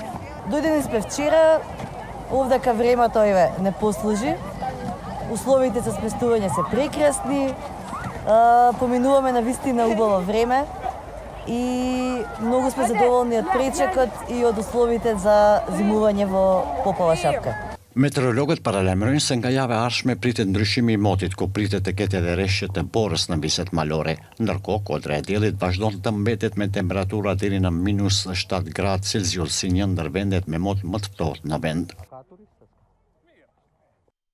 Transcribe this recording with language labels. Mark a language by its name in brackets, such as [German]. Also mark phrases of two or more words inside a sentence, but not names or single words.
[Macedonian] Дојдени сме вчера, овдака времето не послужи. Условите за сместување се прекрасни, поминуваме на вистина убаво време и многу сме задоволни од пречекот и од условите за зимување во попова шапка. [Albanian] Meteorologët paralajmërojnë se nga java e ardhshme pritet ndryshimi I motit, ku pritet të ketë edhe rreshje të borës në viset malore. Ndërkohë, Kodra e Diellit vazhdon të mbetet me temperatura deri në -7 gradë Celsius, si një ndër vendet me mot më të ftohtë në vend.